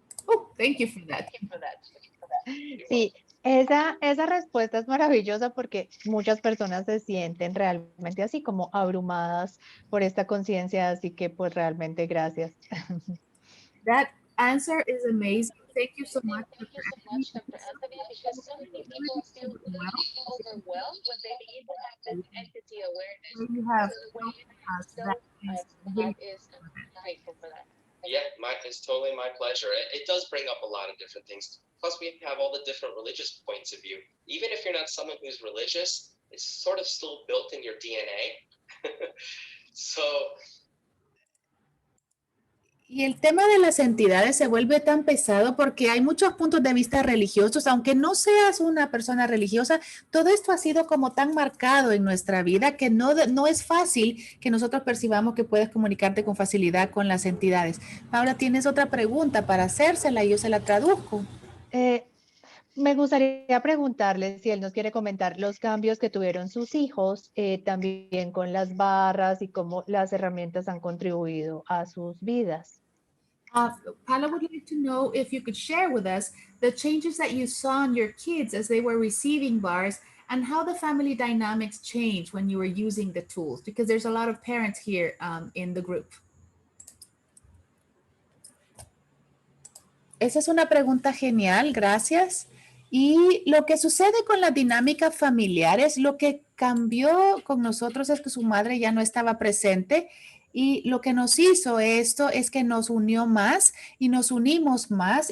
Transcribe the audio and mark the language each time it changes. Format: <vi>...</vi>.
<en>Oh, thank you for that.</en> <es>Sí, esa respuesta es maravillosa porque muchas personas se sienten realmente así como abrumadas por esta conciencia, así que pues realmente gracias.</es> <en>That answer is amazing. Thank you so much. Thank you so much, Dr. Anthony, because so many people feel really overwhelmed when they begin to have this entity awareness. You have So the way you have so that is grateful for that. Yeah, it's totally my pleasure. It does bring up a lot of different things. Plus, we have all the different religious points of view. Even if you're not someone who's religious, it's sort of still built in your DNA. So.</en> <es>Y el tema de las entidades se vuelve tan pesado porque hay muchos puntos de vista religiosos, aunque no seas una persona religiosa, todo esto ha sido como tan marcado en nuestra vida que no es fácil que nosotros percibamos que puedes comunicarte con facilidad con las entidades. Ahora tienes otra pregunta para hacérsela y yo se la traduzco. Me gustaría preguntarle si él nos quiere comentar los cambios que tuvieron sus hijos, también con las barras y cómo las herramientas han contribuido a sus vidas.</es> <en>Paula would like to know if you could share with us the changes that you saw in your kids as they were receiving bars and how the family dynamics changed when you were using the tools, because there's a lot of parents here in the group.</en> <es>Esa es una pregunta genial, gracias. Y lo que sucede con las dinámicas familiares, lo que cambió con nosotros es que su madre ya no estaba presente y lo que nos hizo esto es que nos unió más y nos unimos más.</es>